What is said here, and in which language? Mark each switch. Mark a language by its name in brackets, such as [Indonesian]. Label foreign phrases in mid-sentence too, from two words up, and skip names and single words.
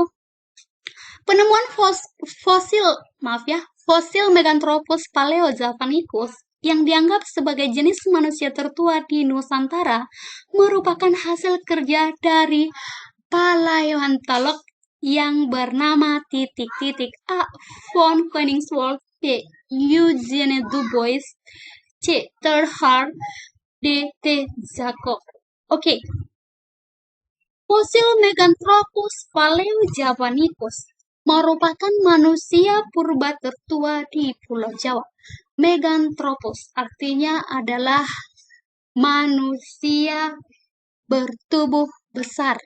[Indonesian] Penemuan fosil Meganthropus paleojavanicus yang dianggap sebagai jenis manusia tertua di Nusantara merupakan hasil kerja dari paleontolog yang bernama A. Von Koenigswald, B. Eugene Dubois, C. Terhard, D. T. Jacob. Oke. Fosil Meganthropus paleojavanicus merupakan manusia purba tertua di Pulau Jawa. Meganthropus artinya adalah manusia bertubuh besar.